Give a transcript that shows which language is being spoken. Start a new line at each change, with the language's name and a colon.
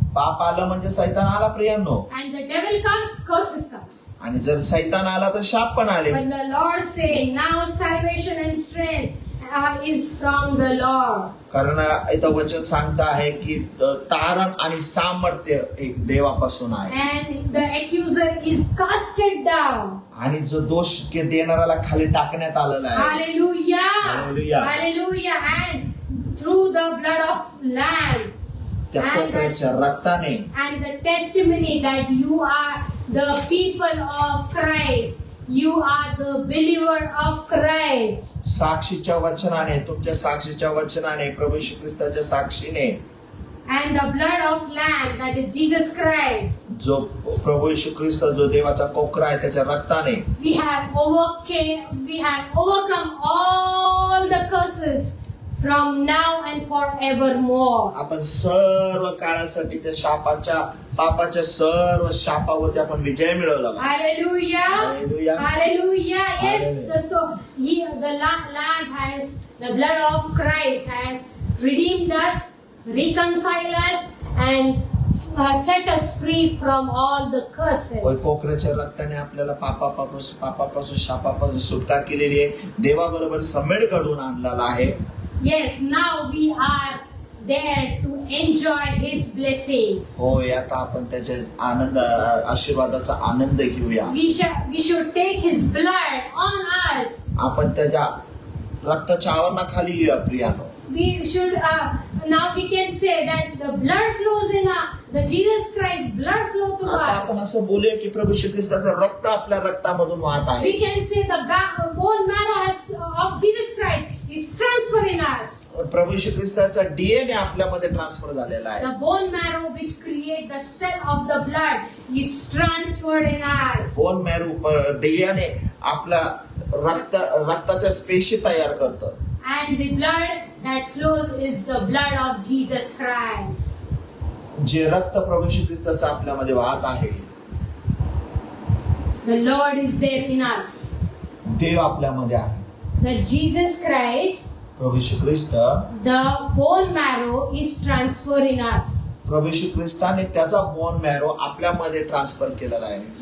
Marathi: पाप आलं म्हणजे सैतान आला प्रियांनो.
English: And the devil comes, curses comes.
Marathi: आणि जर सैतान आला तर शाप पण आले.
English: But the Lord say, now salvation and strength is from the Lord.
Marathi: कारण इथं वचन सांगता आहे की तारण आणि सामर्थ्य एक देवापासून आहे.
English: And the accuser is casted down.
Marathi: आणि जो दोष देणाऱ्याला खाली टाकण्यात आलेला आहे.
English: Hallelujah! Hallelujah! Hallelujah! And through the blood of Lamb
Marathi: त्या कोकराच्या रक्ताने
English: and the testimony that you are the people of Christ, you are the believer of Christ.
Marathi: साक्षीच्या वचनाने, तुमच्या साक्षीच्या वचनाने, प्रभू येशू ख्रिस्ताच्या साक्षीने,
English: and the blood of Lamb, that is Jesus Christ,
Marathi: जो प्रभू येशू ख्रिस्त जो देवाचा कोकरा आहे त्याच्या रक्ताने
English: we have overcome all the curses from now and forevermore.
Marathi: आपण सर्व काळासाठी त्या शापाच्या पापाच्या सर्व शापावरती आपण विजय मिळवला.
English: Hallelujah! Hallelujah! Hallelujah! Yes, Hallelujah. the Lamb has, the blood of Christ has redeemed us, reconciled us, and set us free from all the curses.
Marathi: कोकराच्या रक्ताने आपल्याला पापापासून शापापासून सुटका केलेली आहे. देवाबरोबर समेट घडवून आणलेला आहे.
English: Yes, now we are there to enjoy His blessings.
Marathi: होय, आता आपण त्याच्या आनंद आशीर्वादाचा आनंद घेऊया.
English: We should take His blood on us.
Marathi: आपण त्याच्या रक्ताच्या आवरणाखाली येऊया प्रियानो.
English: We should now we can say that the blood flows in the Jesus Christ blood flow to
Marathi: आता आपण
English: us.
Marathi: असं बोलूया की प्रभू श्री ख्रिस्ताचं रक्त आपल्या रक्तामधून वाहत आहे.
English: We can say the bone marrow of Jesus Christ is transferred in us.
Marathi: प्रभू श्री ख्रिस्ताचा डीएनए आपल्यामध्ये ट्रान्सफर झालेला आहे.
English: The bone marrow which create the cell of the blood is transferred in us.
Marathi: Bone marrow DNA आपला रक्ताच्या पेशी तयार करतं.
English: And the blood that flows is the blood of Jesus Christ.
Marathi: जे रक्त प्रभू श्री ख्रिस्ताचं आपल्यामध्ये वाहत आहे.
English: The Lord is there in us.
Marathi: देव आपल्यामध्ये आहे.
English: That Jesus Christ,
Marathi: Prabhu Shri Christ,
English: the bone marrow is transferred in us.
Marathi: प्रभू श्री ख्रिस्ताने त्याचा बोन मॅरो आपल्यामध्ये transfer केलेला आहे.